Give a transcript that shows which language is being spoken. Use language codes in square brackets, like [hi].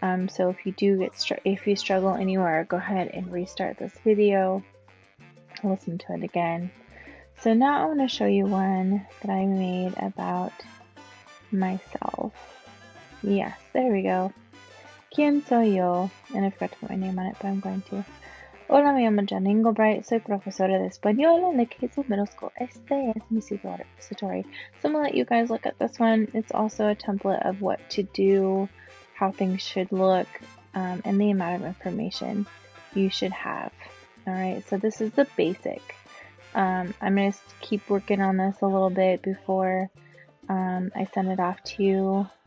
[en] So if you struggle anywhere, go ahead and restart this video, listen to it again. So now I want to show you one that I made about myself. Yes, there we go. [es] ¿Quién soy yo? [en] And I forgot to put my name on it, but I'm going to. [es] Hola, me llamo Jan Engelbright. Soy profesora de español en la Kids Middle School. Este es mi Sutori. [en] So I'm going to let you guys look at this one. It's also a template of what to do, how things should look, and the amount of information you should have. Alright, so this is the basic. I'm going to keep working on this a little bit before I send it off to you.